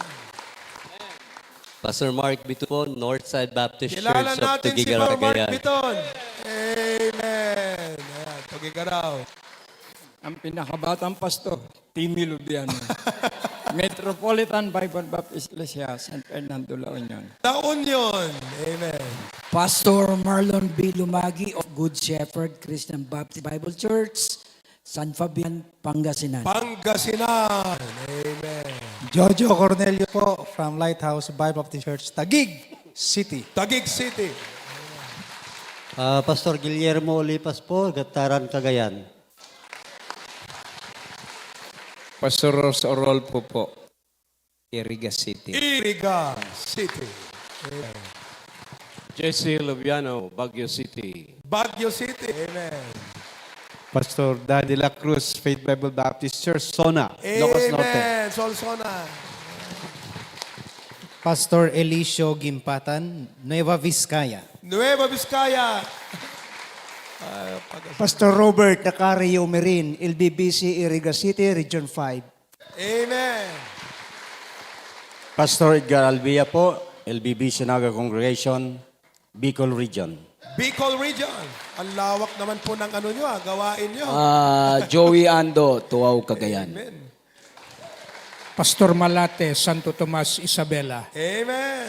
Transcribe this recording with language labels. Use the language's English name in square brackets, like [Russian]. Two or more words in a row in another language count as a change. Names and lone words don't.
[Filipino] Pastor Mark Bito po, Northside Baptist Kilala Church of natin si Tugigaraw, Pastor Mark Cagayan. Biton. Amen. Ayan, Tugigaraw. Ang pinakabatang pastor, Timmy Lubiano. Metropolitan Bible Baptist Iglesia, San Fernando, La Union. La Union. Amen. Pastor Marlon B. Lumagi of Good Shepherd Christian Baptist Bible Church, San Fabian, Pangasinan. Pangasinan. Amen. Jojo Cornelio po from Lighthouse Bible Baptist Church, Taguig City. Taguig City. Pastor Guillermo Olipas po, Gataran, Cagayan. Pastor Orolfo po, Iriga City. Iriga City. Amen. Jesse Lubiano, Baguio City. Baguio City. Amen. Pastor Daddy La Cruz, Faith Bible Baptist Church, Sona, Ilocos Norte. Amen. Solsona. Pastor Elisio Gimpatan, Nueva Vizcaya. Nueva Vizcaya. Pastor Robert Nacario Merin, LBBC, Iriga City, Region 5. Amen. Pastor Edgar Albia po, LBB Sinaga Congregation, Bicol Region. Bicol Region. Ang lawak naman po ng ano nyo, gawain nyo. Joey Ando, Tuaw, Cagayan. Amen. Pastor Malate, Santo Tomas, Isabela. Amen.